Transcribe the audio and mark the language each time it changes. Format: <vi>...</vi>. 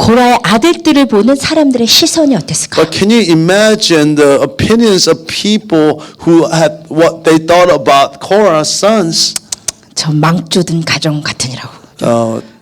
<ko>고라의 아들들을 보는 사람들의 시선이 어땠을까?</ko> <en>But can you imagine the opinions of people who had what they thought about Korah's sons?</en> <ko>저 망조든 가정 같으니라고.</ko>